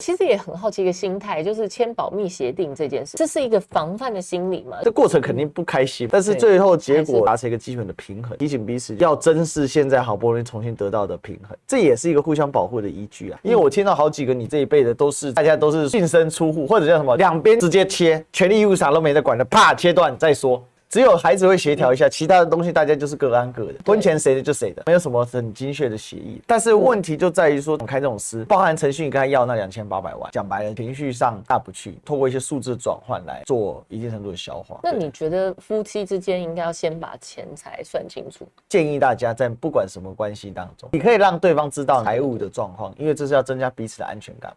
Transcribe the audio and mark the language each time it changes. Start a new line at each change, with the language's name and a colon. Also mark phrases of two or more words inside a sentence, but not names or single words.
Chinese: 其實也很好奇一個心態，就是簽保密協定這件事，這是一個防範的心理嘛？這過程肯定不開心，但是最後結果達成一個基本的平衡，提醒彼此要珍視現在好不容易重新得到的平衡，這也是一個互相保護的依據啊。因為我聽到好幾個你這一輩的都是大家都是淨身出戶，或者叫什麼兩邊直接切，權利義務啥都沒得管的，啪切斷再說。只有孩子會協調一下，其他的東西大家就是各安各的，婚前誰的就誰的，沒有什麼很精確的協議。但是問題就在於說，開這種司，包含陳信宇跟他要那2800萬，講白了，情緒上下不去，透過一些數字轉換來做一定程度的消化。那你覺得夫妻之間應該要先把錢財算清楚？建議大家在不管什麼關係當中，你可以讓對方知道財務的狀況，因為這是要增加彼此的安全感。